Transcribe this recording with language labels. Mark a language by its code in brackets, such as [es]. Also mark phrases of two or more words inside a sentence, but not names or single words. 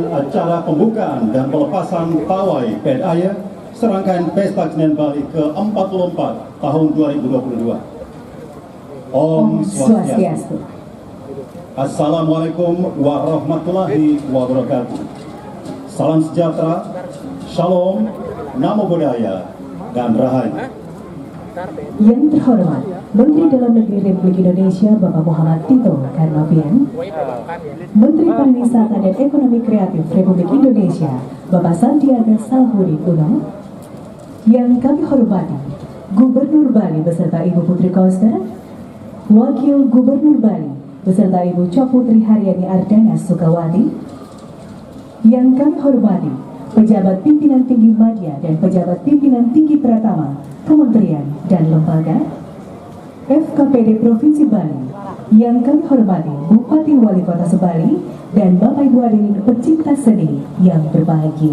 [id] acara pembukaan dan pelepasan pawai Pedaya serangkaian Pesta Kesenian Bali ke-44 tahun 2022. [ban] Om Swastiastu. [ar] السلام عليكم ورحمة الله وبركاته. [id] Salam sejahtera, shalom, [pi] namo buddhaya, [id] dan rahayu. Yang terhormat Menteri Dalam Negeri Republik Indonesia Bapak Muhammad Tito Karnavian, Menteri Pariwisata dan Ekonomi Kreatif Republik Indonesia Bapak Sandiaga Salahuddin Uno, yang kami hormati Gubernur Bali beserta Ibu Putri Koster, Wakil Gubernur Bali beserta Ibu Cokputri Haryani Ardana Sukawati, yang kami hormati pejabat pimpinan tinggi media dan pejabat pimpinan tinggi Pratama Kementerian dan Lembaga, FKPD Provinsi Bali, yang kami hormati Bupati Wali Kota Sebali, dan Bapak Ibu hadirin pecinta seni yang berbahagia.